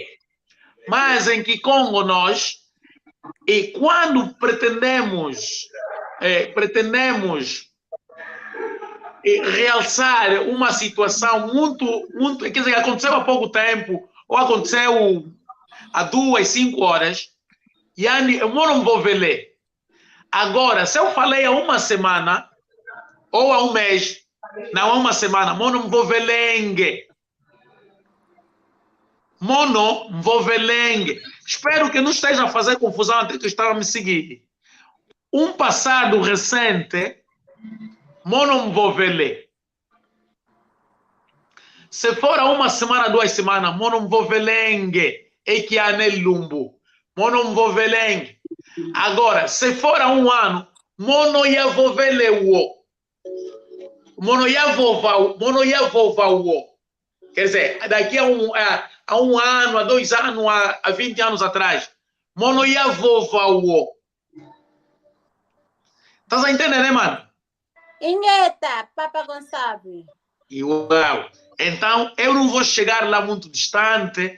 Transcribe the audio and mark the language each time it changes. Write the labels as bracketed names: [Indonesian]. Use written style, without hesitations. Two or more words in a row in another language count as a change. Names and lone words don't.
[Portuguese] Mas em que Congo nós, e quando pretendemos realçar uma situação muito, quer dizer, aconteceu há pouco tempo, ou aconteceu há 2, 5 horas, eu não vou ver. Agora, se eu falei há uma semana, ou há um mês, não há uma semana, [Kongo] mono mvovelenge. Mono mvovelenge. [Portuguese] Espero que não esteja a fazer confusão até que estava a me seguir. Um passado recente, [Kongo] mono mvovele. [Portuguese] Se for há uma semana, 2 semanas, [Kongo] mono mvovelenge. Ekiane lumbu. Mono mvovelenge. [Portuguese] Agora, se for há um ano, [Kongo] mono yavovelewo. Mono yavovawo. [Portuguese] Quer dizer, daqui a um ano, a 2 anos, a 20 anos atrás. [Kongo] Mono yavovawo. [Portuguese] Estás a entender, né, mano? [Kongo] Ingueta, Papa Gonçalves. [Portuguese] Uau! Então, eu não vou chegar lá muito distante.